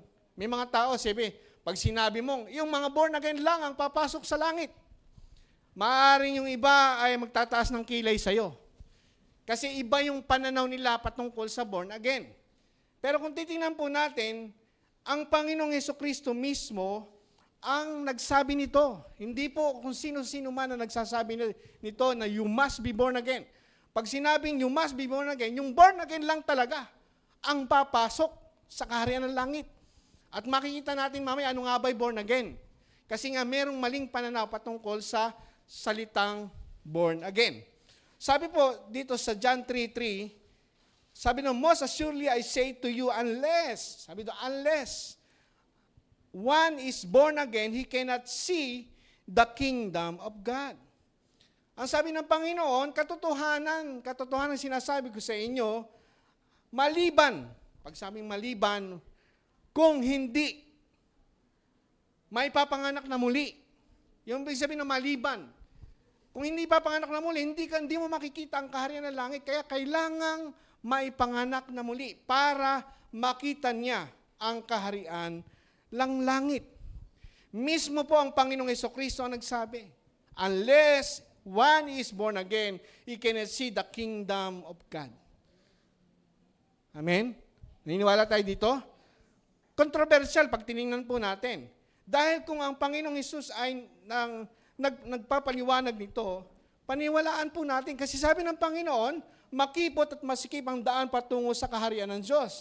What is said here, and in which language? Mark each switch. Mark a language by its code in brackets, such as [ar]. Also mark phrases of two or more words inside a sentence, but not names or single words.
[tl] May mga tao, pag sinabi mong, yung mga [en] born again [tl] lang ang papasok sa langit, maaaring yung iba ay magtataas ng kilay sa'yo. Kasi iba yung pananaw nila patungkol sa [en] born again. [tl] Pero kung titingnan po natin, ang Panginoong Jesucristo mismo ang nagsabi nito. Hindi po kung sino-sino man na nagsasabi nito na [en] you must be born again. [tl] Pag sinabing [en] you must be born again, [tl] yung [en] born again [tl] lang talaga ang papasok sa kaharian ng langit. At makikita natin mamaya ano nga ba'y [en] born again. [tl] Kasi nga merong maling pananaw patungkol sa salitang [en] born again. [tl] Sabi po dito sa John 3:3, sabi no, [en] most assuredly I say to you, unless one is born again, he cannot see the kingdom of God. [tl] Ang sabi ng Panginoon, katotohanan sinasabi ko sa inyo, pag sabing maliban, kung hindi may papanganak na muli. Yung ibig sabihin ng maliban. Kung hindi papanganak na muli, hindi mo makikita ang kaharian ng langit. Kaya kailangang maipanganak na muli para makita niya ang kaharian ng langit. Mismo po ang Panginoong Jesucristo ang nagsabi, [en] unless one is born again, he cannot see the kingdom of God. [tl] Amen? Naniniwala tayo dito? Controversial pag tinignan po natin. Dahil kung ang Panginoong Hesus ay nagpapaliwanag nito, paniwalaan po natin. Kasi sabi ng Panginoon, makipot at masikip ang daan patungo sa kaharian ng Diyos.